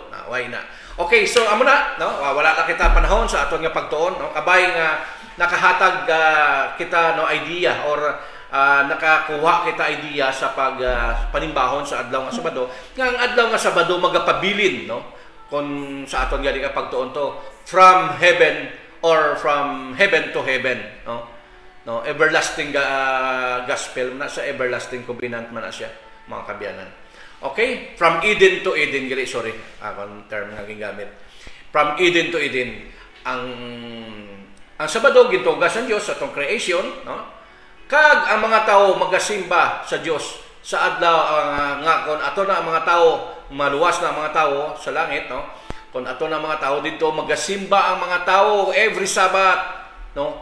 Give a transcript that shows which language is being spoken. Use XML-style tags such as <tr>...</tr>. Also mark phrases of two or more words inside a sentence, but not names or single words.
<hil>Na why na. Okay, so amo na, no? Wala na kita panahon sa aton nga pagtuon, no? Kabay nga nakahatag kita no idea or nakakuha kita idea sa panimbahon sa adlaw nga Sabado. Nga ang adlaw nga Sabado magapabilin, no? Kung sa aton gali ka pagtuon to</hil> <en>from heaven or from heaven to heaven,</en> <hil>no? No,</hil> <en>everlasting gospel</en> <hil>na sa</hil> <en>everlasting covenant</en> <hil>man na siya, mga kabyanan. Okay?</hil> <en>From Eden to Eden, gali, sorry.</en> <hil>Akong term nga gingamit.</hil> <en>From Eden to Eden.</en> <hil>Ang Sabado gintugas ang Dios sa atong creation, no? Kag ang mga tao magasimba sa Dios sa adlaw nga kon ato na ang mga tao maluwas na ang mga tao sa langit, no? Kon ato na ang mga tao dito magasimba ang mga tao every Sabat, no?</hil>